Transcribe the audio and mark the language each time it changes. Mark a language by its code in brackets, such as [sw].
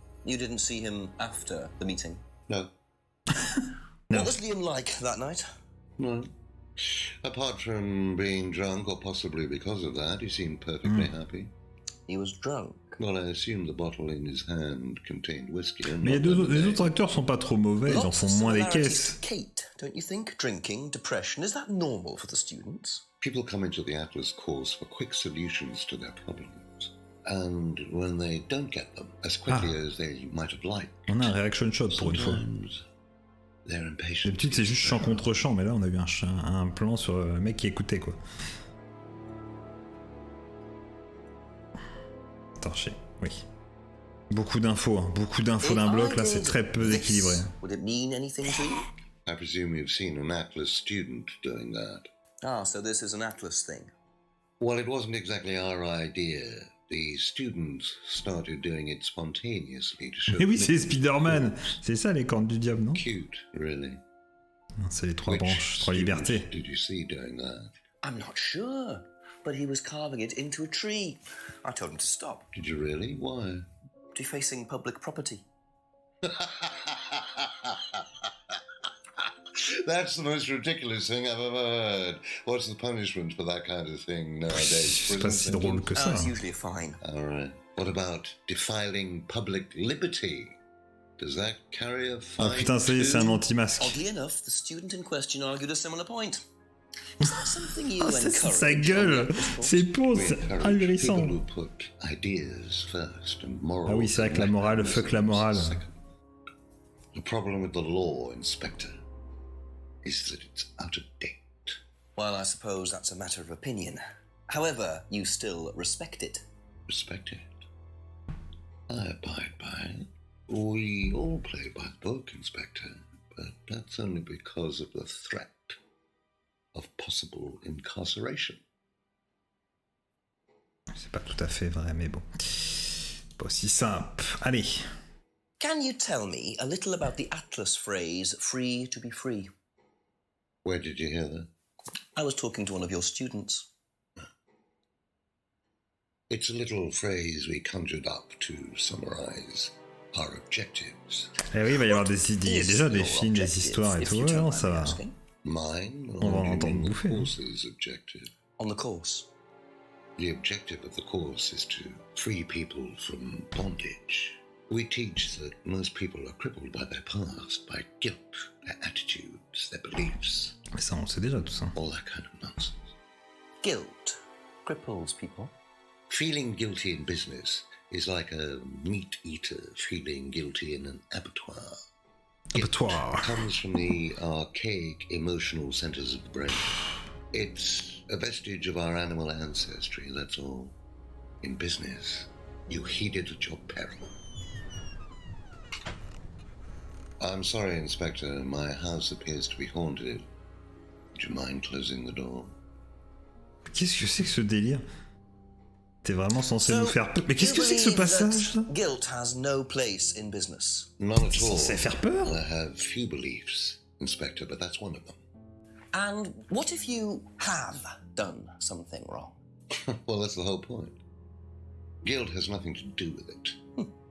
[en] You didn't see him after the meeting? No. No. What was Liam like that night? No. Apart from being drunk, or possibly because of that, he seemed perfectly happy. He was drunk? Well, I assume the bottle in his hand contained whiskey. [fr] Mais les autres acteurs sont pas trop mauvais, ils en font moins des caisses. [en] Kate, don't you think? Drinking, depression, is that normal for the students? People come into the Atlas course for quick solutions to their problems. And when they don't get them as quickly as they might have liked, [fr] on a un reaction shot pour une fois. D'habitude c'est juste chant contre chant, mais là on a eu un plan sur le mec qui écoutait quoi. Torché, oui. Beaucoup d'infos d'un bloc, là c'est très peu équilibré. [en] Would it mean anything to you? I presume you've seen an Atlas student doing that. Ah, so this is an Atlas thing. Well, it wasn't exactly our idea. The students started doing it spontaneously to show. [fr] Mais oui, c'est Spider-Man. C'est ça les cornes du diable, non? [en] Cute, really. [fr] C'est les trois branches, trois libertés. [en] Did you see doing that? I'm not sure, but he was carving it into a tree. I told him to stop. Did you really? Why? Defacing public property. That's the most ridiculous thing I've ever heard. What's the punishment for that kind of thing nowadays? [fr] C'est pas si drôle que ça. [en] It's usually a fine. All right. What about defiling public liberty? Does that carry a fine? [fr] Ah putain, c'est un anti-masque. [en] Oddly enough, the student in question argued a similar point. Is that something you encourage? [fr] Sa gueule, c'est beau, c'est ahurissant. Ah oui, c'est vrai que la morale, fuck la morale. [en] The problem with the law, Inspector, is that it's out of date. Well, I suppose that's a matter of opinion. However, you still respect it. Respect it? I abide by it. We all play by the book, Inspector, but that's only because of the threat of possible incarceration. [fr] C'est pas tout à fait vrai, mais bon. Pas aussi simple. Allez. [en] Can you tell me a little about the Atlas phrase, free to be free? Where did you hear that? I was talking to one of your students. It's a little phrase we conjured up to summarize our objectives. [fr] Eh oui, il va y avoir des idées. Il y a déjà des films, des histoires et tout. Ouais, non, ça va. [en] Mine, [fr] on va en entendre bouffer. [en] On the course. The objective of the course is to free people from bondage. We teach that most people are crippled by their past, by guilt, their attitudes, their beliefs. [fr] Mais ça, on sait déjà tout ça. [en] All that kind of nonsense. Guilt cripples people. Feeling guilty in business is like a meat eater feeling guilty in an abattoir. Abattoir comes from the archaic emotional centers of the brain. It's a vestige of our animal ancestry, that's all. In business, you heed it at your peril. I'm sorry, Inspector. My house appears to be haunted. Would you mind closing the door? [fr] Qu'est-ce que c'est que ce délire? T'es vraiment censé nous faire peur? Mais qu'est-ce que c'est que ce passage là? [en] Guilt has no place in business. None at all. [fr] T'es censé faire peur? [en] I have few beliefs, Inspector, but that's one of them. And what if you have done something wrong? Well, that's the whole point. Guilt has nothing to do with it.